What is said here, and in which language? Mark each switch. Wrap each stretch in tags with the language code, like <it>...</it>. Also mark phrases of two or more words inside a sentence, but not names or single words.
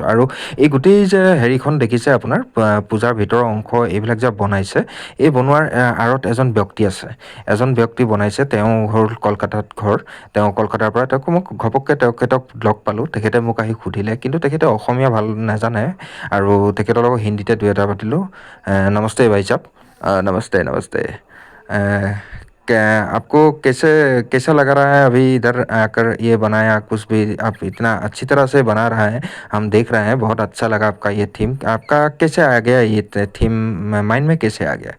<as>আৰু এই গোটেই যে হেৰিখন দেখিছে আপোনাৰ পূজাৰ ভিতৰৰ অংশ, এইবিলাক যে বনাইছে, এই বনোৱাৰ আঁৰত এজন ব্যক্তি আছে। এজন ব্যক্তি বনাইছে, তেওঁ হ'ল কলকাতাত ঘৰ। তেওঁ কলকাতাৰ পৰা, মোক ঘপককৈ তেখেতক লগ পালোঁ। তেখেতে মোক আহি সুধিলে, কিন্তু তেখেতে অসমীয়া ভাল নাজানে, আৰু তেখেতৰ লগত হিন্দীতে দুই এটা পাতিলোঁ।</as> <hi>नमस्ते भाई साहब, नमस्ते नमस्ते। क्या आपको कैसे कैसा लग रहा है अभी इधर आकर ये बनाया कुछ भी? आप इतना अच्छी तरह से बना रहा है, हम देख रहे हैं, बहुत अच्छा लगा आपका ये थीम। आपका कैसे आ गया ये थीम, माइंड में कैसे आ गया?</hi>